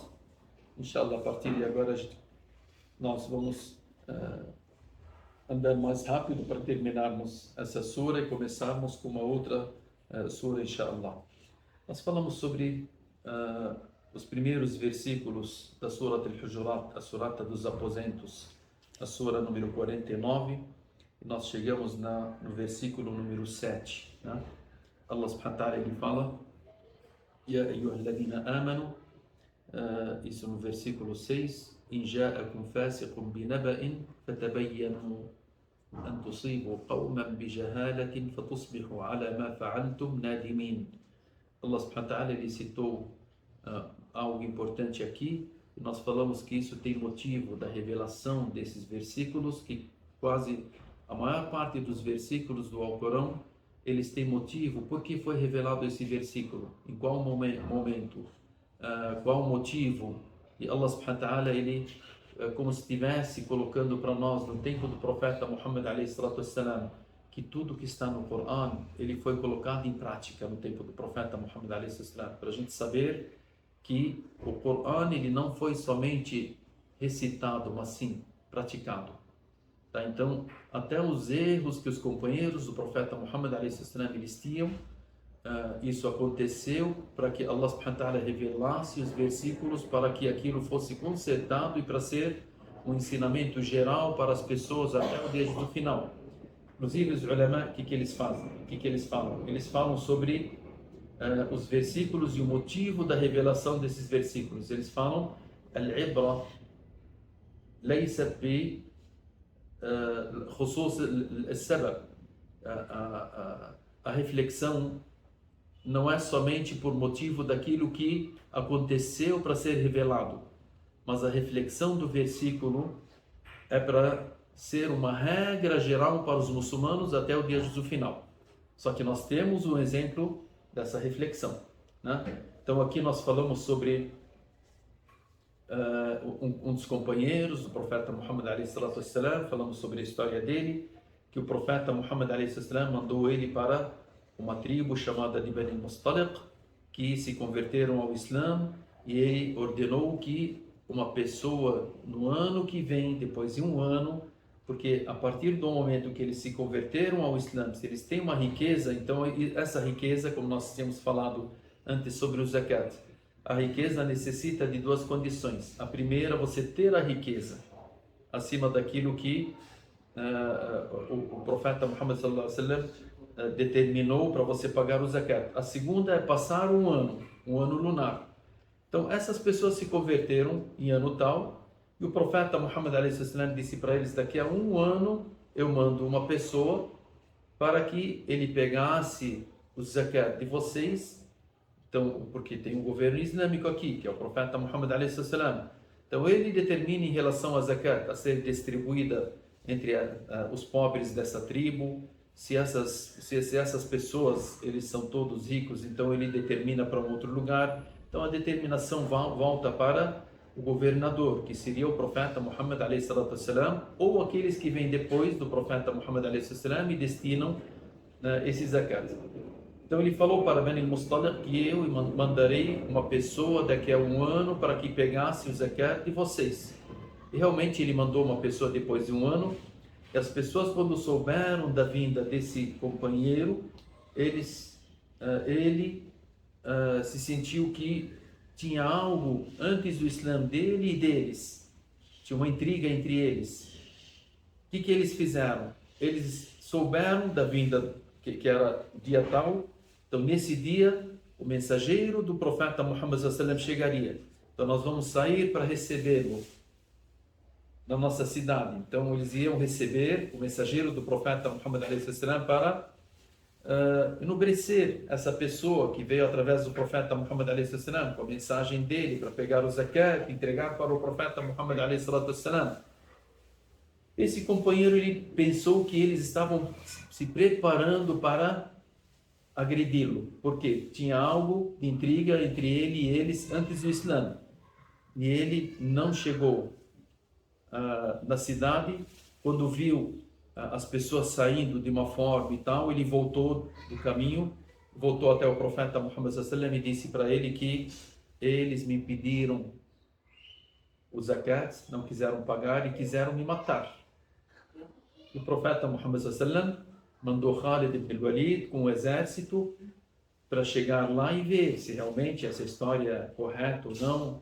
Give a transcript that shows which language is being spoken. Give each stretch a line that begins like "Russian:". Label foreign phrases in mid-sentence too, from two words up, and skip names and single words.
Arabic: إن شاء الله,
Portuguese: a partir de agora nós vamos andar mais rápido para terminarmos essa sura e começarmos com uma outra sura,
Arabic: إن شاء الله.
Portuguese: Nós falamos sobre os primeiros versículos da Surat Al-Hujurat, a surata dos aposentos, a sura número 49, e nós chegamos no versículo número 7. Né?
Arabic: الله سبحانه وتعالى
Portuguese: ele fala:
Arabic: يا أيها الذين آمنوا,
Portuguese: isso no versículo 6,
Arabic: إن جاءكم فاسق بنبإ فتبينوا أن تصيبوا قوما بجهالة فتصبحوا على ما فعلتم نادمين. الله سبحانه وتعالى
Portuguese: ele citou algo importante aqui. Nós falamos que isso tem motivo da revelação desses versículos, que quase a maior parte dos versículos do Alcorão, eles têm motivo. Por que foi revelado esse versículo? Em qual momento? Qual o motivo? E
Arabic: الله سبحانه وتعالى,
Portuguese: ele como se estivesse colocando para nós no tempo do profeta Muhammad
Arabic: عليه الصلاة والسلام,
Portuguese: que tudo que está no Corão, ele foi colocado em prática no tempo do profeta Muhammad
Arabic: عليه الصلاة والسلام,
Portuguese: para a gente saber que o Corão ele não foi somente recitado, mas sim praticado. Tá? Então, até os erros que os companheiros do profeta Muhammad a.s. eles tinham, isso aconteceu para que
Arabic: الله سبحانه وتعالى
Portuguese: revelasse os versículos para que aquilo fosse consertado e para ser um ensinamento geral para as pessoas até o dia do final. Inclusive os ulama, o que eles fazem? O que eles falam? Eles falam sobre os versículos e o motivo da revelação desses versículos. Eles falam:
Arabic: العبرة ليست بخصوص السبب.
Portuguese: A reflexão não é somente por motivo daquilo que aconteceu para ser revelado, mas a reflexão do versículo é para ser uma regra geral para os muçulmanos até o dia do final. Só que nós temos um exemplo dessa reflexão, né? Então aqui nós falamos sobre um dos companheiros do profeta Muhammad
Arabic: عليه الصلاة والسلام,
Portuguese: falamos sobre a história dele, que o profeta Muhammad
Arabic: عليه الصلاة والسلام
Portuguese: mandou ele para uma tribo chamada de Bani Mustaliq, que se converteram ao Islã, e ele ordenou que uma pessoa no ano que vem, depois de um ano, porque a partir do momento que eles se converteram ao Islã, se eles têm uma riqueza, então essa riqueza, como nós tínhamos falado antes sobre o zakat, a riqueza necessita de duas condições. A primeira, você ter a riqueza acima daquilo que o profeta Muhammad
Arabic: صلى الله عليه وسلم
Portuguese: determinou para você pagar o zakat. A segunda é passar um ano lunar. Então essas pessoas se converteram em ano tal, e o profeta Muhammad a.s. disse para eles: daqui a um ano eu mando uma pessoa para que ele pegasse o zakat de vocês. Então, porque tem um governo islâmico aqui, que é o profeta Muhammad a.s. Então ele determina em relação a zakat a ser distribuída entre os pobres dessa tribo. Se essas pessoas, eles são todos ricos, então ele determina para um outro lugar. Então a determinação volta para o governador, que seria o profeta Muhammad
Arabic: عليه الصلاة والسلام,
Portuguese: ou aqueles que vêm depois do profeta Muhammad
Arabic: عليه الصلاة والسلام
Portuguese: e destinam esse zakat. Então ele falou para Bani Mustaliq que eu mandarei uma pessoa daqui a um ano para que pegasse o zakat de vocês. E realmente ele mandou uma pessoa depois de um ano, e as pessoas, quando souberam da vinda desse companheiro, ele se sentiu que tinha algo antes do Islã dele e deles. Tinha uma intriga entre eles. O que eles fizeram? Eles souberam da vinda, que era dia tal. Então, nesse dia, o mensageiro do profeta Muhammad
Arabic: صلى الله عليه وسلم
Portuguese: chegaria. Então, nós vamos sair para recebê-lo na nossa cidade. Então, eles iam receber o mensageiro do profeta Muhammad
Arabic: صلى الله عليه وسلم
Portuguese: para enobrecer essa pessoa que veio através do profeta Muhammad
Arabic: عليه السلام,
Portuguese: com a mensagem dele para pegar o zakat, entregar para o profeta Muhammad
Arabic: عليه السلام.
Portuguese: Esse companheiro, ele pensou que eles estavam se preparando para agredi-lo, porque tinha algo de intriga entre ele e eles antes do Islã, e ele não chegou na cidade quando viu as pessoas saindo de uma forma e tal, ele voltou do caminho, voltou até o profeta Muhammad
Arabic: صلى الله عليه وسلم
Portuguese: e disse para ele que eles me pediram o zakat, não quiseram pagar e quiseram me matar. O profeta Muhammad
Arabic: صلى الله عليه وسلم
Portuguese: mandou Khalid ibn al-Walid com o exército para chegar lá e ver se realmente essa história é correta ou não.